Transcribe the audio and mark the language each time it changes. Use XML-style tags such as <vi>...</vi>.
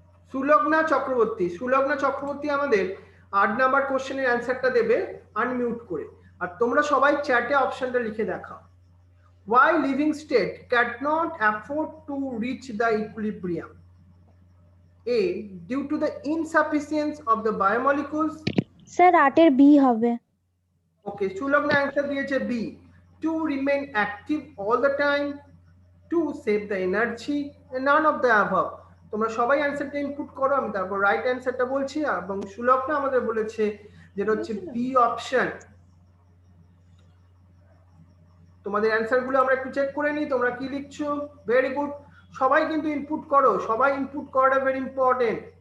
<bn>সুলগ্না চক্রবর্তী আমাদের 8 নাম্বার কোশ্চেনের অ্যানসারটা দেবে আনমিউট করে। আর তোমরা সবাই চ্যাটে অপশনটা লিখে দেখাও।</bn> <en>Why living state cannot afford to reach the equilibrium? A. Due to the insufficiency of the biomolecules.</en> <bn>Sir 8 B হবে। Okay, সুলগ্না অ্যান্সার দিয়েছে B.</bn> <en>To remain active all the time, to save the energy, and none of the above.</en> <bn>তোমরা সবাই অ্যান্সারটা input করো, আমি তারপর right অ্যান্সারটা বলছি। এবং সুলগ্না আমাদের বলেছে যেটা হচ্ছে বি অপশন। তোমাদের অ্যান্সার গুলো আমরা একটু চেক করে নিই, তোমরা কি লিখছো। ভেরি গুড, সবাই কিন্তু ইনপুট করো, সবাই ইনপুট করাটা ভেরি ইম্পর্টেন্ট।</bn>